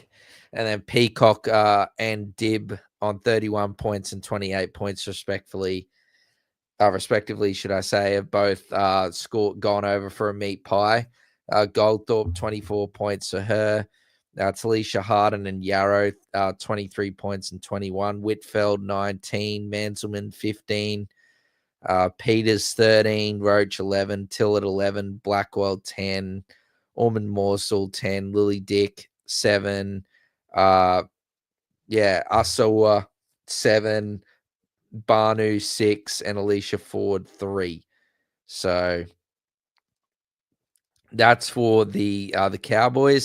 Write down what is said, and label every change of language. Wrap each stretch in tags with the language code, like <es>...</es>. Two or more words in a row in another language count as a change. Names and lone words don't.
<en>And then Peacock and Dib on 31 points and 28 points, respectively, should I say, have both gone over for a meat pie. Goldthorpe, 24 points for her. Talisha Harden and Yarrow, 23 points and 21. Whitfeld, 19. Manselman, 15. Peters, 13. Roach, 11. Tillett, 11. Blackwell, 10. Ormond Morsel, 10. Lily Dick, 7. Asawa, 7. Barnu, 6. And Alicia Ford, 3. So that's for the Cowboys.</en>